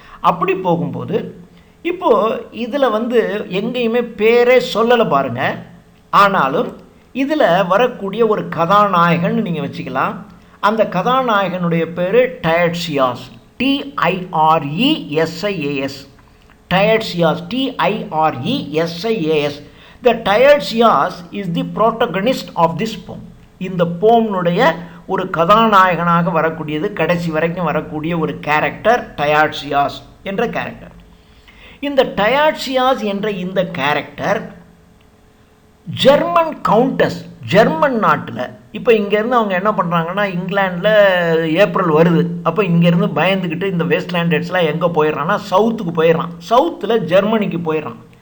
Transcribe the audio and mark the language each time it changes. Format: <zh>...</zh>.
<ta>அப்படி போகும்போது இப்போது இதில் வந்து எங்கேயுமே பேரே சொல்லலை பாருங்கள். ஆனாலும் இதில் வரக்கூடிய ஒரு கதாநாயகன் நீங்கள் வச்சுக்கலாம். அந்த கதாநாயகனுடைய பேர் டயர்ட்சியாஸ், TIRESIAS, டயர்ட்சியாஸ், TIRESIAS.</ta> <en>The Tiresias is the protagonist of this poem.</en> <ta>இந்த போம்னுடைய ஒரு கதாநாயகனாக வரக்கூடியது, கடைசி வரைக்கும் வரக்கூடிய ஒரு கேரக்டர் டயர்ட்சியாஸ் என்ற கேரக்டர். இந்த டயர்ட்சியாஸ் என்ற இந்த கேரக்டர் ஜெர்மன் கவுண்டஸ், ஜெர்மன் நாட்டில், இப்போ இங்கேருந்து அவங்க என்ன பண்ணுறாங்கன்னா, இங்கிலாண்டில் ஏப்ரல் வருது, அப்போ இங்கேருந்து பயந்துக்கிட்டு இந்த வெஸ்ட்லாண்டட்ஸ்லாம் எங்கே போயிடுறான்னா சவுத்துக்கு போயிடுறான், சவுத்தில் ஜெர்மனிக்கு போயிடுறான்.</ta>